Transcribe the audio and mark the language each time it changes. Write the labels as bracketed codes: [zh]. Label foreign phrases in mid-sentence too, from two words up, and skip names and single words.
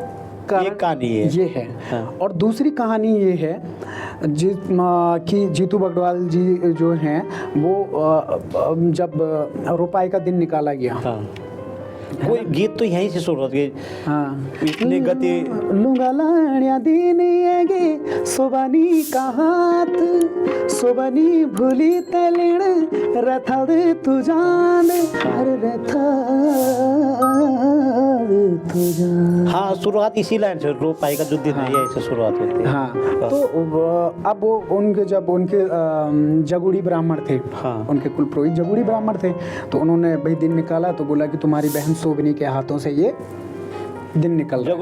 [hi] कहानी है। ये है। हाँ। और दूसरी कहानी ये है कि जीतू बगडवाल जी जो हैं वो जब रोपाई का दिन निकाला गया, हाँ। कोई गीत तो यहीं से शुरू होती है। हाँ, इतने गति [gbm] लुंगा लाण्या दिन आगे सोबानी का हाथ सोबानी भूली तलेण रथा दे तू जान, अरे रथा दे तू जान। [hi] हाँ, शुरुआत इसी लाइन से, रोपाई का जो दिन है यहीं से शुरुआत होती है। हाँ, तो अब वो उनके जब उनके जगुड़ी ब्राह्मण थे, हाँ। उनके कुल पुरोहित जगुड़ी ब्राह्मण थे, तो उन्होंने भाई दिन निकाला तो बोला कि तुम्हारी बहन सोबनी के हाथों से ये दिन निकल रहा है।